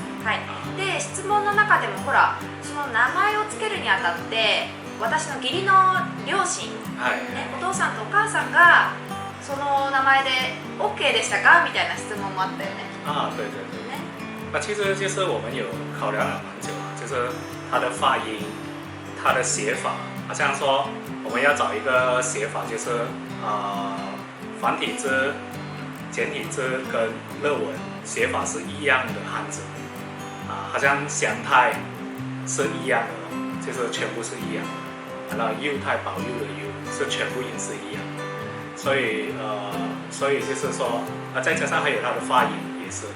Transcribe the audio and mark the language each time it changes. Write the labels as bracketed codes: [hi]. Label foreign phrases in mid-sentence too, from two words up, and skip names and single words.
[ja] はい、で質問の中でもほら、その名前を付けるにあたって私の義理の両親、お父さんとお母さんがその名前で OK でしたかみたいな質問もあったよね。 [zh] 对对对。其实就是我们有考量了蛮久，就是它的发音、它的写法，好像说我们要找一个写法，就是繁体字、简体字跟日文写法是一样的汉字，好像祥太是一样的，就是全部是一样的，然后佑太保佑的佑是全部也是一样的，所以就是说再加上还有它的发音也是。